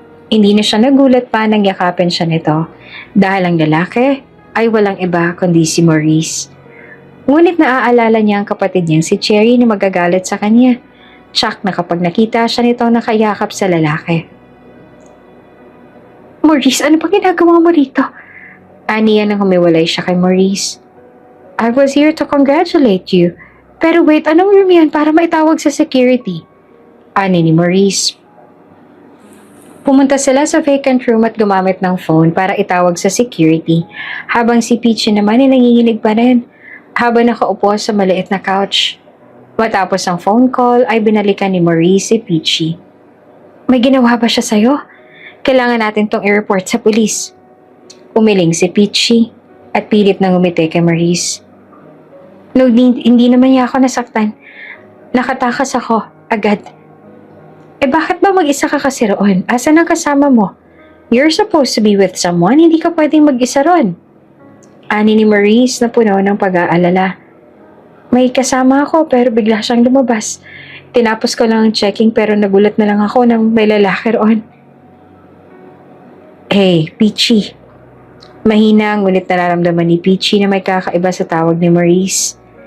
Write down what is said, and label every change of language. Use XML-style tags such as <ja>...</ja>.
<tl>Hindi na siya nagulat pa nang yakapin siya nito dahil ang lalaki ay walang iba kundi si Maurice. Ngunit naaalala niya ang kapatid niyang si Cherry na magagalit sa kanya. Tsak na kapag nakita siya nitong nakayakap sa lalaki. Maurice, ano pa ginagawa mo rito? Aniya nang humiwalay siya kay Maurice.</tl> <en>I was here to congratulate you.</en> <tl>Pero wait, anong room yan para maitawag sa security? Ani ni Maurice. Pumunta sila sa vacant room at gumamit ng phone para itawag sa security, habang si Peachy naman ay nanginginig pa rin, habang nakaupo sa maliit na couch. Matapos ang phone call ay binalikan ni Maurice si Peachy. May ginawa ba siya sa'yo? Kailangan natin tong i-report sa pulis. Umiling si Peachy at pilit nang umiti kay Maurice. No, hindi naman niya ako nasaktan. Nakatakas ako, agad. Eh bakit ba mag-isa ka kasi roon? Asan ang kasama mo?</tl> <en>You're supposed to be with someone,</en> <tl>hindi ka pwedeng mag-isa roon. Ani ni Maurice na puno ng pag-aalala. May kasama ako pero bigla siyang lumabas. Tinapos ko lang ang checking pero nagulat na lang ako nang may lalaki roon. Hey, Peachy. Mahina ngunit nararamdaman ni Peachy na may kakaiba sa tawag ni Maurice.</tl>